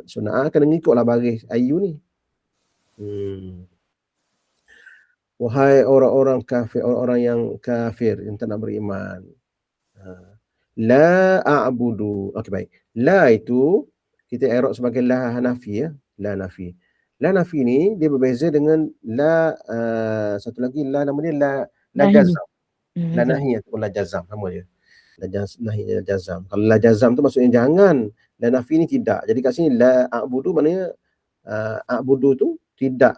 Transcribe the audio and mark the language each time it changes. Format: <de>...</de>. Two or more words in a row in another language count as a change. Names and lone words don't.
<ms>So na'at kena ngikutlah baris ayyu ni. Wahai orang-orang kafir, orang-orang yang kafir yang tak nak beriman.</ms> <ar>لا أعبد.</ar> <ms>Okey baik. La itu kita i'rab sebagai</ms> <ar>لا نافي</ar> <ms>ya.</ms> <ar>لا نافي. لا نافي</ar> <ms>ni dia berbeza dengan la satu lagi la nama dia</ms> <ar>لا جزم. لا نهي</ar> <ms>ataupun</ms> <ar>لا جزم</ar> <ms>sama dia.</ms> <ar>نهي جزم.</ar> <ms>Kalau</ms> <ar>لا جزم</ar> <ms>tu maksudnya jangan.</ms> <ar>لا نافي</ar> <ms>ni tidak. Jadi kat sini</ms> <ar>لا أعبد</ar> <ms>maknanya a'budu tu tidak.</ms>